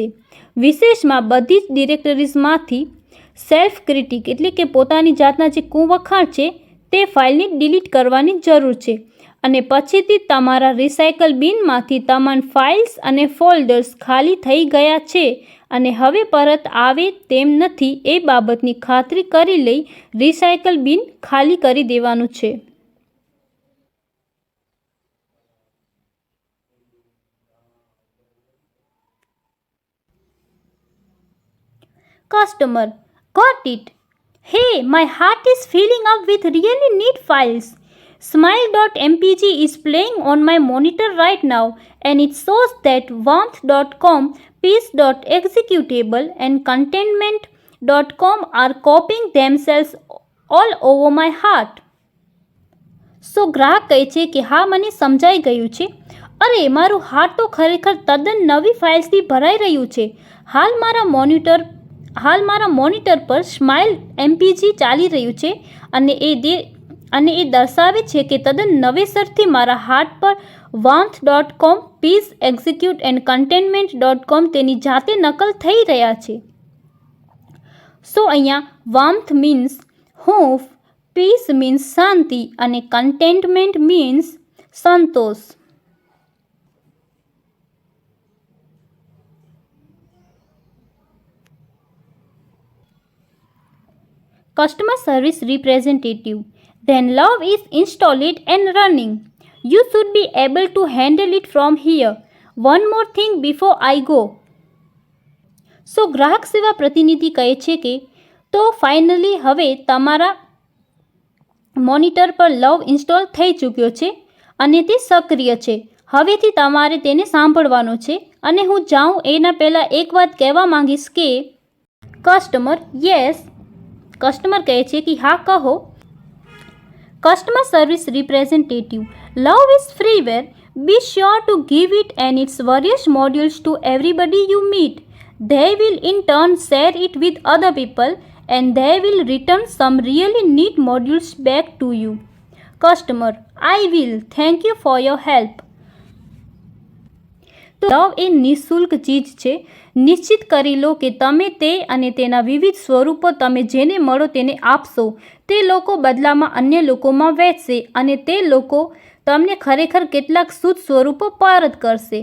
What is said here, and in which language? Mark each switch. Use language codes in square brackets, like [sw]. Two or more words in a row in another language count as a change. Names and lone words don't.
[gu] વિશેષમાં બધી જ ડિરેક્ટરીઝમાંથી [en] self critic [gu] એટલે કે પોતાની જાતના જે કુવખાણ છે તે ફાઇલને ડિલીટ કરવાની જરૂર છે અને પછીથી તમારા રિસાયકલ બિનમાંથી તમામ ફાઇલ્સ અને ફોલ્ડર્સ ખાલી થઈ ગયા છે અને હવે પરત આવે તેમ નથી એ બાબતની ખાતરી કરી લઈ [en] recycle bin [gu] ખાલી કરી દેવાનું છે. કસ્ટમર: [en] Got it. Hey, my heart is filling up with really neat files. Smile.mpg is playing on my monitor right now and it shows that warmth.com, peace.executable and contentment.com are copying themselves all over my heart. [gu] ગ્રાહક કહે છે કે હા, મને સમજાઈ ગયું છે. અરે, મારું હાર્ટ તો ખરેખર તદ્દન નવી ફાઇલ્સથી ભરાઈ રહ્યું છે. હાલ મારા મોનિટર પર સ્માઇલ એમપીજી ચાલી રહ્યું છે અને એ દર્શાવે છે કે તદ્દન નવેસરથી મારા હાર્ટ પર [en] warmth.com, peace, execute and contentment.com [gu] તેની જાતે નકલ થઈ રહ્યા છે. અહીંયા warmth મીન્સ હૂંફ, peace મીન્સ શાંતિ અને contentment મીન્સ સંતોષ. [en] Customer service representative: Then love is installed and running. You should be able to handle it from here. One more thing before I go. [gu] ગ્રાહક સેવા પ્રતિનિધિ કહે છે કે તો ફાઇનલી હવે તમારા મોનિટર પર [en] love install [gu] થઈ ચૂક્યો છે અને તે સક્રિય છે. હવેથી તમારે તેને સાંભળવાનો છે અને હું જાઉં એના પહેલાં એક વાત કહેવા માંગીશ કે [en] customer: yes. [gu] કસ્ટમર કહે છે કે હા, કહો. [en] customer service representative: love is freeware Be sure to give it and its various modules to everybody you meet. They will in turn share it with other people and they will return some really neat modules back to you. Customer, I will. Thank you for your help. [gu] તો લવ એ નિઃશુલ્ક ચીજ છે. નિશ્ચિત કરી લો કે તમે તે અને તેના વિવિધ સ્વરૂપો તમે જેને મળો તેને આપશો. તે લોકો બદલામાં અન્ય લોકોમાં વહેંચશે અને તે લોકો તમને ખરેખર કેટલાક શુદ્ધ સ્વરૂપો પરત કરશે.